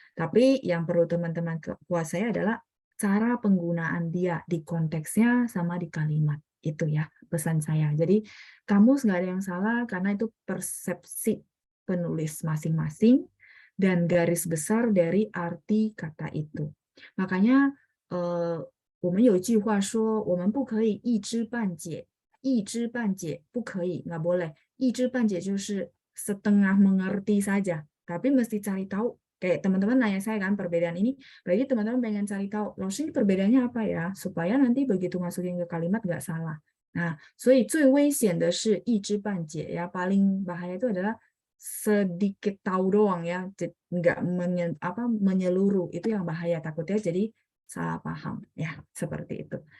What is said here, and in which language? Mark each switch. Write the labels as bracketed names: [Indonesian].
[Indonesian] Tapi yang perlu teman-teman kuasai adalah cara penggunaan dia di konteksnya sama di kalimat. Itu ya pesan saya. Jadi kamus nggak ada yang salah karena itu persepsi penulis masing-masing dan garis besar dari arti kata itu. Makanya [Chinese] 我们有一句话说，我们不可以一知半解，一知半解不可以, [Indonesian] nggak boleh. [Chinese] 一知半解就是 [Indonesian] setengah mengerti saja, tapi mesti cari tahu. Kayak teman-teman nanya saya kan perbedaan ini, berarti teman-teman pengen cari tahu, loh sih perbedaannya apa ya, supaya nanti begitu masukin ke kalimat nggak salah. Nah, [Chinese] 所以最危险的是一知半解 [Indonesian] ya, paling bahaya itu adalah sedikit tahu doang ya, nggak menyeluruh, itu yang bahaya, takutnya jadi salah paham ya, seperti itu.